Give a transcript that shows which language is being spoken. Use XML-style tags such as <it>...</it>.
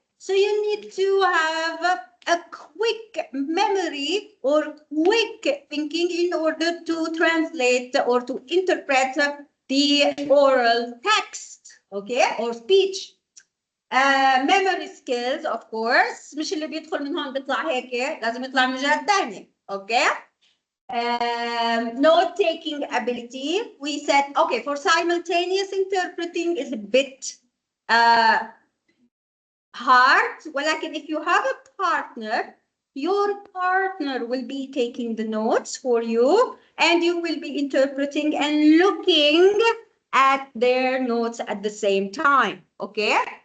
<en>So you need to have a quick memory or quick thinking in order to translate or to interpret the oral text, okay, or speech. Memory skills, of course.</en> <ar>مش اللي بيدخل من هون بيطلع هيك، لازم يطلع من جهة ثانية،</ar> <en>okay? Note-taking ability. We said, okay, for simultaneous interpreting is a bit hard.</en> <ar>ولكن</ar> <en>if you have a partner, your partner will be taking the notes for you and you will be interpreting and looking at their notes at the same time, okay?</en>